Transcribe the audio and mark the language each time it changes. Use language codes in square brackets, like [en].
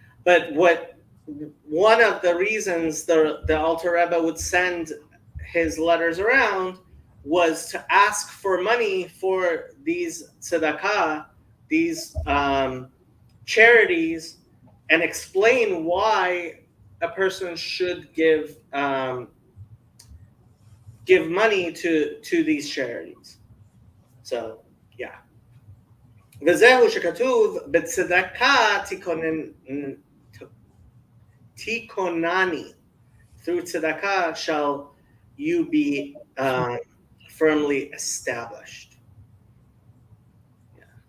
[en] But one of the reasons the Alter Rebbe would send his letters around was to ask for money for these tzedakah, these charities, and explain why a person should give money to these charities. So yeah. [he] וזהו שכתוב בצדקה תיקונני. [en] Through tzedakah shall you be firmly established. Yeah.